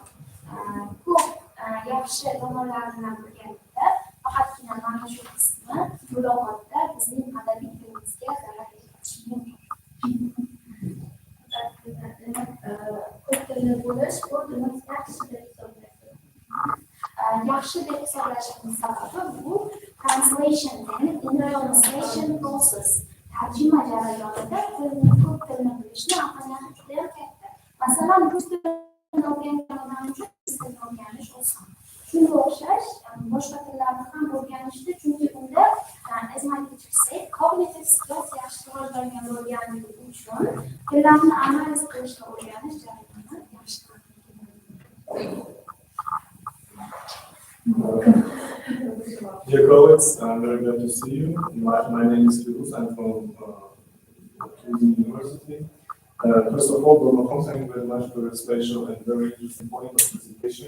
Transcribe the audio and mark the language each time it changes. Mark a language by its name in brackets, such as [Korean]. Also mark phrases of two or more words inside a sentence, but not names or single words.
[Uzbek] Ko'p yaxshi tomonlarini bilganida faqatgina mana shu qismi muloqotda bizning adabiy tilimizga zarar yetkazishi mumkin. Ko'p tilli bo'lish bu tilimiz yaxshi deb hisoblaydi. Yaxshi deb hisoblashimiz sababi bu [English] translation then in the translation process [Uzbek] tarjima jarayonida ko'p tilni bilishni ahamiyati juda katta. Masalan, rus tilini o'rgangan odam uchun ingliz tilini o'rganish oson. Shunga o'xshash boshqa tillarni ham o'rganishda, chunki unda [English] as my teacher said, cognitive skills [Uzbek] yaxshi rivojlangan bo'lganligi uchun tillarni analiz qilishni o'rganish jarayoni yaxshi. [English] Dear colleagues, I'm very glad to see you. My name is Firuz. I'm from Toulouse University. First of all, Burma, thank you very much for your special and very interesting point of presentation.